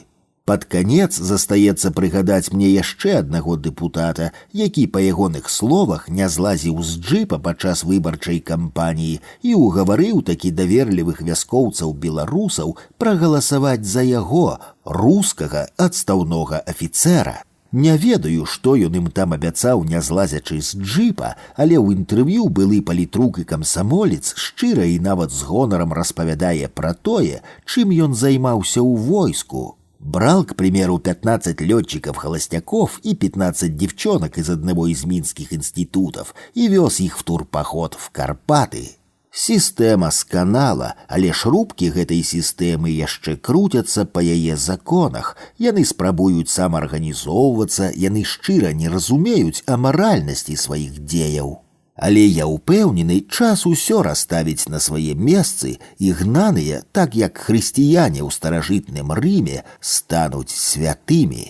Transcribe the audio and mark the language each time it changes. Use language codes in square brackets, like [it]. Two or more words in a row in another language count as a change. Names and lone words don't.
[be] Пад канец застаецца прыгадаць мне яшчэ аднаго дэпутата, які, па ягоных словах, не злазіў з джыпа падчас выбарчай кампаніі і угаварыў такі даверлівых вяскоўцаў беларусаў прагаласаваць за яго, рускага адстаўнога афіцэра. Не ведаю, што ён ім там абяцаў, не злазячы з джыпа, але ў інтэрв'ю былы палітрук і камсамолец шчыра і нават з гонарам распавядае пра тое, чым ён займаўся ў войску. [ru] Брал, к примеру, 15 летчиков-холостяков и 15 девчонок из одного из минских институтов и вез их в турпоход в Карпаты. [be] Сістэма сканала, але ж рубкі гэтай сістэмы яшчэ круцяцца па яе законах. Яны спрабуюць самаарганізоўвацца, яны шчыра не разумеюць амаральнасці сваіх дзеяў. Але я ўпэўнены, час усё расставіць на свае месцы, і гнаныя, так як хрысціяне ў старажытным Рыме, стануць святымі.